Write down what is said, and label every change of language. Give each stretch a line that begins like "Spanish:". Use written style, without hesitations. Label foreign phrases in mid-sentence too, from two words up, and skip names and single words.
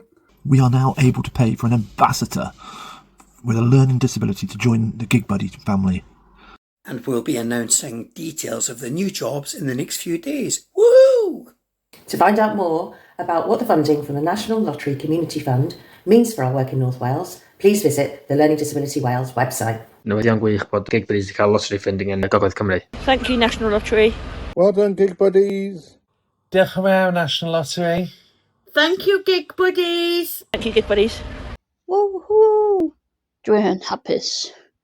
English: We are now able to pay for an ambassador with a learning disability to join the Gig Buddy family. And we'll be announcing details of the new jobs in the next few days. Woo! To find out more about what the funding from the National Lottery Community Fund means for our work in North Wales, please visit the Learning Disability Wales website.
Welsh: Newyddion gwych bod Gig Buddies wedi cael
English: lottery funding
Welsh: yn Gogledd Cymru.
English: Thank you, National Lottery. Well done, Gig Buddies.
Welsh: Diolch yn fawr, National Lottery.
English: Thank you, Gig Buddies. Thank you, Gig Buddies.
Welsh: Woohoo! Dwi'n hapus.